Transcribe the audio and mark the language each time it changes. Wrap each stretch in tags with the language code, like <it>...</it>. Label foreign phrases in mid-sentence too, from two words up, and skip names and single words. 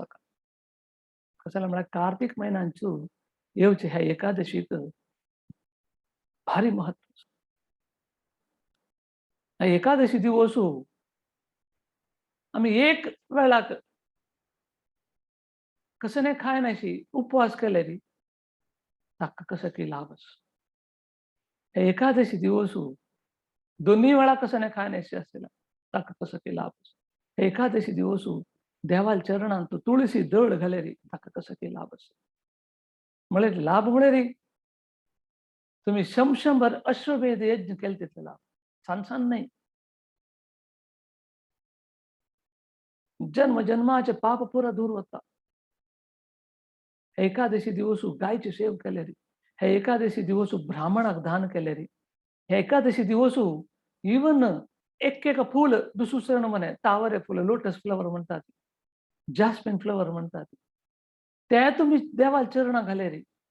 <kok>कसं म्हळ्यार कार्तीक म्हयन्यांच्यो येवचे ह्या एकादशीक भारी महत्व. ह्या एकादशी दिवस आमी एक वेळाक कसं नाही खायनाशी उपवास केल्यार ताका कसं की लाभ आसा. हे एकादशी दिवस दोन्ही वेळा कसं नाही खाण्याशी असलेला ताका कसं केला हे एकादशी दिवस देवाल चरणांत तुळशी दळ घालेरी ताका कसं केला म्हळे लाभ म्हळे तुम्ही शंभर अश्वमेध यज्ञ केले तिथले लाभ छान नाही जन्म जन्माचे पाप पुरा दूर होता एकादशी दिवस गायची सेव केलेली हे एकादशी दिवस ब्राह्मणाक दान केलेली हे एकादशी दिवस इवन एक फूल दुसरं म्हणे तावरे फुलं</kok> <en>lotus flower</en> <kok>म्हणतात</kok> <en>jasmine flower</en> <kok>म्हणतात त्या तुम्ही देवाल चरणा घालेरी</kok>